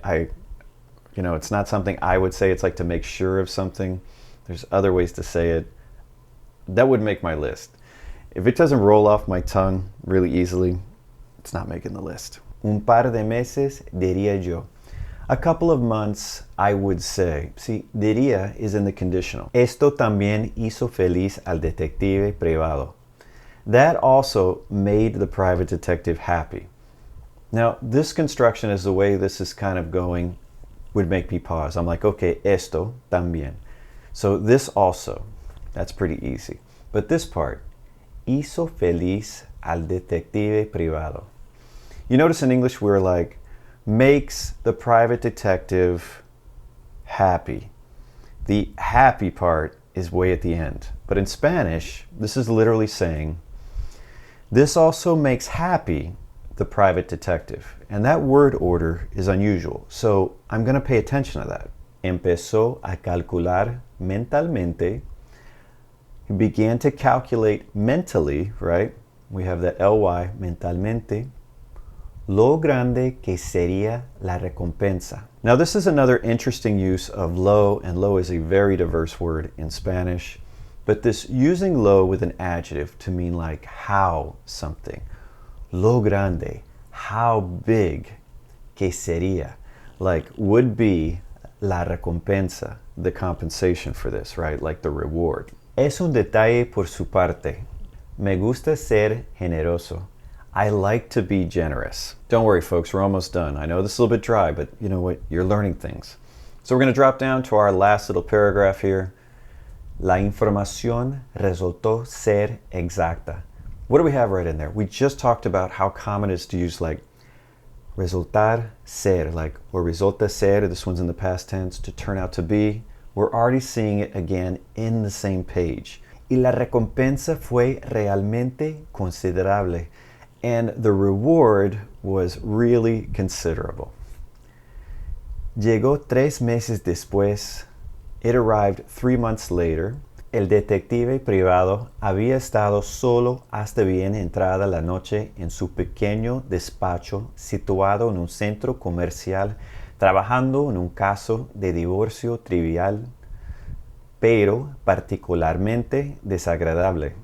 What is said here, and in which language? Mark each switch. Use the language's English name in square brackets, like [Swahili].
[English] It's not something I would say. It's like to make sure of something. There's other ways to say it. That would make my list. If it doesn't roll off my tongue really easily, it's not making the list. [Spanish] Un par de meses, diría yo. [English] A couple of months, I would say. See, diría is in the conditional. [Spanish] Esto también hizo feliz al detective privado. [English] That also made the private detective happy. Now, this construction is the way this is kind of going, would make me pause. I'm like, okay, [Spanish] esto también. [English] So this also, that's pretty easy. But this part, [Spanish] hizo feliz al detective privado. [English] You notice in English we're like, makes the private detective happy. The happy part is way at the end. But in Spanish, this is literally saying, this also makes happy the private detective. And that word order is unusual, so I'm going to pay attention to that. [Spanish] Empezó a calcular mentalmente. [English] He began to calculate mentally, right? We have that ly, mentalmente. [Spanish] Lo grande que sería la recompensa. [English] Now this is another interesting use of lo, and lo is a very diverse word in Spanish. But this using lo with an adjective to mean like how something. Lo grande, how big, [Spanish] que sería, [English] like would be [Spanish] la recompensa, [English] the compensation for this, right? Like the reward. [Spanish] Es un detalle por su parte. Me gusta ser generoso. [English] I like to be generous. Don't worry, folks, we're almost done. I know this is a little bit dry, but you know what? You're learning things. So we're going to drop down to our last little paragraph here. [Spanish] La información resultó ser exacta. [English] What do we have right in there? We just talked about how common it is to use like [Spanish] resultar ser, [English] like or [Spanish] resulta ser, [English] this one's in the past tense, to turn out to be. We're already seeing it again in the same page. [Spanish] Y la recompensa fue realmente considerable. [English] And the reward was really considerable. [Spanish] Llegó 3 meses después. [English] It arrived 3 months later. [Spanish] El detective privado había estado solo hasta bien entrada la noche en su pequeño despacho situado en un centro comercial, trabajando en un caso de divorcio trivial, pero particularmente desagradable.